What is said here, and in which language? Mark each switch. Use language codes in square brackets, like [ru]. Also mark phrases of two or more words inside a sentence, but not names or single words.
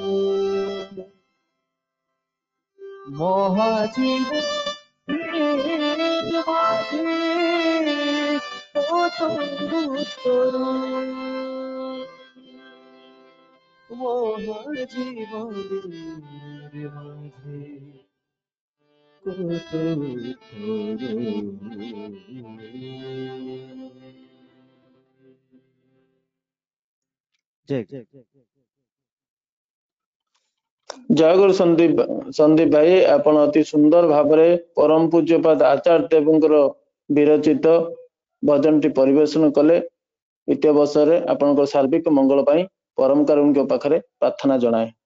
[bn] মহাজীবনের মাঝে কত তর মহাজীবনের মাঝে কত জয় [or] ଜୟଗୁରୁ ସନ୍ଦୀପ ଭାଇ, ଆପଣ ଅତି ସୁନ୍ଦର ଭାବରେ ପରମ ପୂଜ୍ୟପାଦ ଆଚାର୍ଯ୍ୟ ଦେବଙ୍କର ବିରଚିତ ଭଜନଟି ପରିବେଷଣ କଲେ। ଇତି ଅବସରରେ ଆପଣଙ୍କ ସାର୍ବିକ ମଙ୍ଗଳ ପାଇଁ ପରମ କାରୁଣୀଙ୍କ ପାଖରେ ପ୍ରାର୍ଥନା ଜଣାଏ।